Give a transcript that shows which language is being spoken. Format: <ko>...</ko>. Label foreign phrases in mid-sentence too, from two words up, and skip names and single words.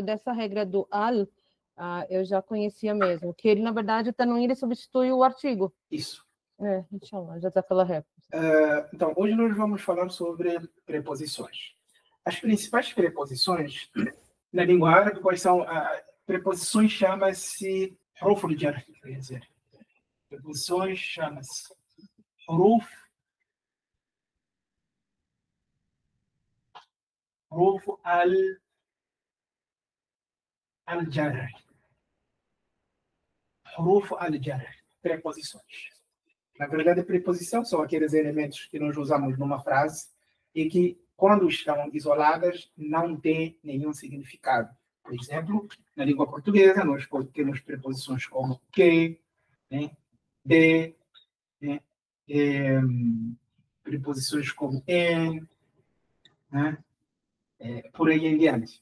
<pt>Dessa regra do al, eu já conhecia mesmo. Que ele, na verdade, o tanwin, ele substitui o artigo. Isso. Inshallah, já está pela réplica. Então, hoje nós vamos falar sobre preposições. As principais preposições na língua árabe, quais são? Preposições chama-se</pt> <ar>حروف الجر,</ar> <pt>quer dizer. Preposições chama-se</pt> <ar>حروف الجر. حروف الجر.</ar> <pt>Preposições. Na verdade, preposição são aqueles elementos que nós usamos numa frase e que, quando estão isoladas, não têm nenhum significado. Por exemplo, na língua portuguesa, nós temos preposições como que, né, de, né, preposições como em, né, por aí em diante.</pt>